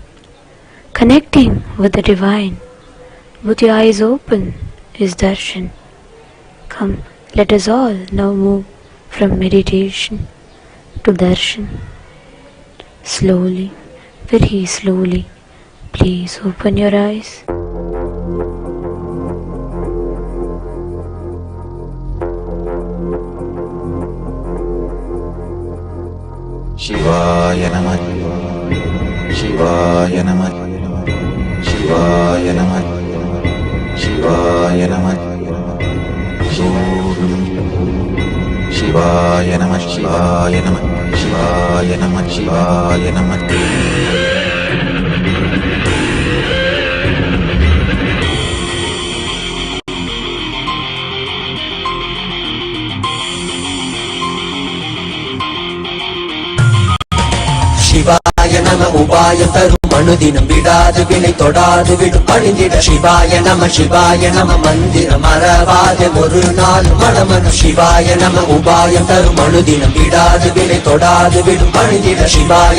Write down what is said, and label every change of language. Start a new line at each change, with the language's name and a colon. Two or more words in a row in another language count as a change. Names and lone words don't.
English: Connecting with the divine with your eyes open is darshan. Come, let us all now move from meditation to darshan. Slowly, very slowly, please open your eyes.
Sanskrit: शिवाय नमः शिवाय नमः शिवाय नमः शिवाय नमः शिवाय नमः शिवाय नमः शिवाय नमः शिवाय नमः शिवाय नम
Tamil: உபாயம் தரும் அனுதினம் விடாது வினை தொடாது விடும் பணிந்திட
Sanskrit: शिवाय नम
Tamil: மந்திரம் மறவாத ஒரு நாள் மனமனு
Sanskrit: शिवाय नम
Tamil: உபாயம் தரும் அனுதினம் விடாது வினை தொடாது விடும் பணிந்திட சிவாய